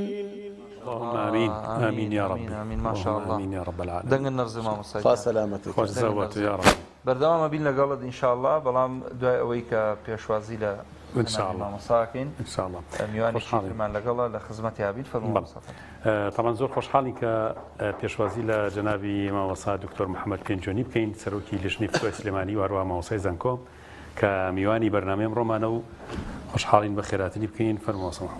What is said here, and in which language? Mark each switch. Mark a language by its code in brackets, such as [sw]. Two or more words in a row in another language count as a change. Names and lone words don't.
[ar] اللهم آمين آمين يا رب آمين ما شاء الله آمين يا رب العالمين. [ckb] دەنگ نەرزە مامۆستا خوا سەلامەتی خۆش زەوت [ar] يا رب. [ckb] بەردەوامە بین لەگەڵت ئینشاءالله بەڵام دوای ئەوەی کە پێشوازی لە مامۆساکەین ئینشاءالله میوانی شیرمان لەگەڵە لە خزمەتی یابین فەرموو. طبعا زۆر خۆشحاڵی کە پێشوازی لە جەنابی مامۆستا دکتۆر محەممەد پێنجۆنی بکەین سەرۆکی لژنەی فتوای سلێمانی و هەروە مامۆسای زانکۆ کە میوانی بەرنامەی ڕۆمانە و خۆشحاڵین بە خێراتنی بکەین فەرموو.